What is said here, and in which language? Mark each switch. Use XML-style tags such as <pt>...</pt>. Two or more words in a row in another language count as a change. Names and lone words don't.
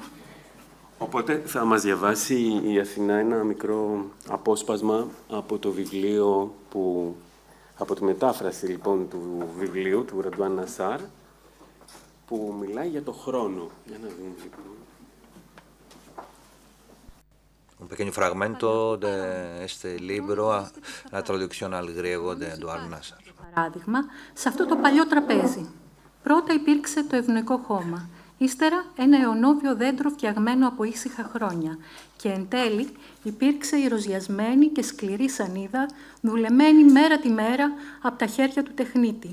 <el>Οπότε θα μας διαβάσει η Αθηνά ένα μικρό απόσπασμα από το βιβλίο από τη μετάφραση λοιπόν του βιβλίου του Ραντουάν Νασάρ, που μιλάει για το χρόνο. Για να δούμε λοιπόν.</el> <es>Un pequeño fragmento de este libro, la traducción al griego de Eduard Nassar.</es> <el>Παράδειγμα, σε αυτό το παλιό τραπέζι. Πρώτα υπήρξε το ευνοϊκό χώμα, ύστερα ένα αιωνόβιο δέντρο φτιαγμένο από ήσυχα χρόνια και εν τέλει υπήρξε η ροζιασμένη και σκληρή σανίδα, δουλεμένη μέρα τη μέρα από τα χέρια του τεχνίτη.</el>